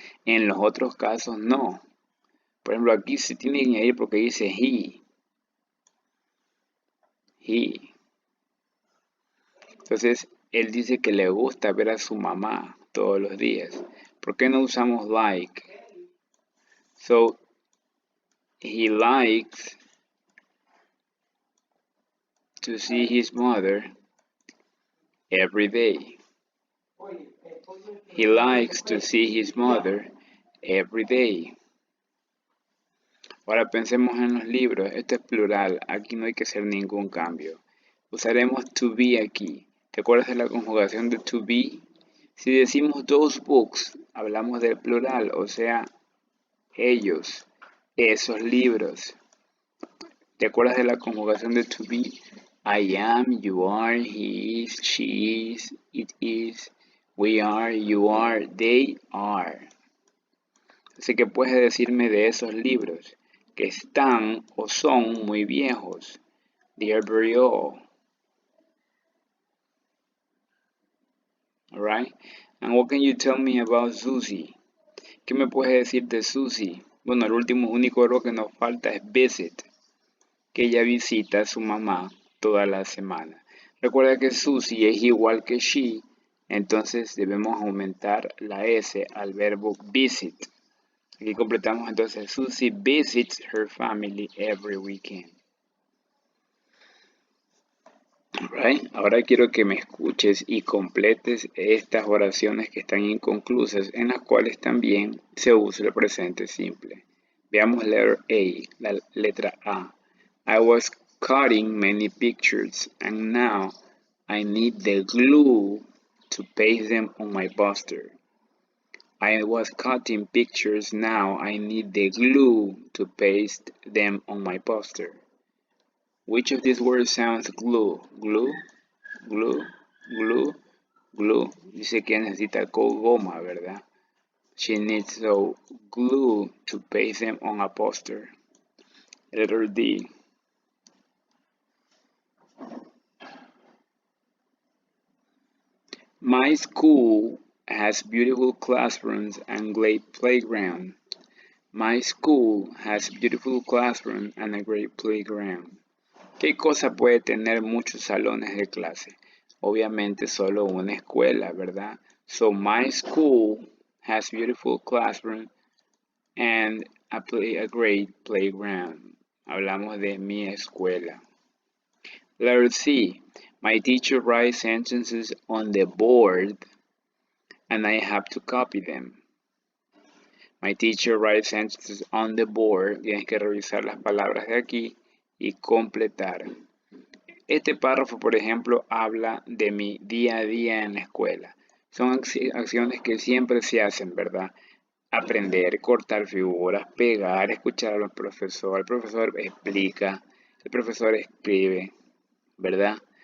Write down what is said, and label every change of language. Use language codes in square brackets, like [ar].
[es] En los otros casos no. Por ejemplo, aquí se tiene que añadir porque dice he. He. Entonces, él dice que le gusta ver a su mamá todos los días. ¿Por qué no usamos like? [en] So, he likes to see his mother every day. He likes to see his mother every day. [es] Ahora pensemos en los libros. Esto es plural. Aquí no hay que hacer ningún cambio. Usaremos to be aquí. ¿Te acuerdas de la conjugación de to be? Si decimos [en] those books, [es] hablamos del plural, o sea, ellos, esos libros. ¿Te acuerdas de la conjugación de to be? [en] I am, you are, he is, she is, it is, we are, you are, they are. [es] Así que puedes decirme de esos libros que están o son muy viejos. [en] They are very old. Alright? And what can you tell me about Susie? [es] ¿Qué me puedes decir de Susie? Bueno, el único error que nos falta es visit, que ella visita a su mamá toda la semana. Recuerda que Susie es igual que she, entonces debemos aumentar la S al verbo visit. Aquí completamos entonces, [en] Susie visits her family every weekend. Right. [es] Ahora quiero que me escuches y completes estas oraciones que están inconclusas, en las cuales también se usa el presente simple. Veamos [en] letter A, [es] la letra A. [en] I was cutting many pictures and now I need the glue to paste them on my poster. I was cutting pictures, now I need the glue to paste them on my poster. Which of these words sounds glue? Glue, glue, glue, glue. [es] Dice que necesita goma, ¿verdad? [en] She needs so glue to paste them on a poster. Letter D. My school has beautiful classrooms and great playground. My school has beautiful classrooms and a great playground. [es] ¿Qué cosa puede tener muchos salones de clase? Obviamente solo una escuela, ¿verdad? [en] So my school has beautiful classroom and a great playground. [es] Hablamos de mi escuela. Letter C. [en] My teacher writes sentences on the board and I have to copy them. My teacher writes sentences on the board. [es] Tienes que revisar las palabras de aquí y completar. Este párrafo, por ejemplo, habla de mi día a día en la escuela. Son acciones que siempre se hacen, ¿verdad? Aprender, cortar figuras, pegar, escuchar al profesor. El profesor explica, el profesor escribe, ¿verdad?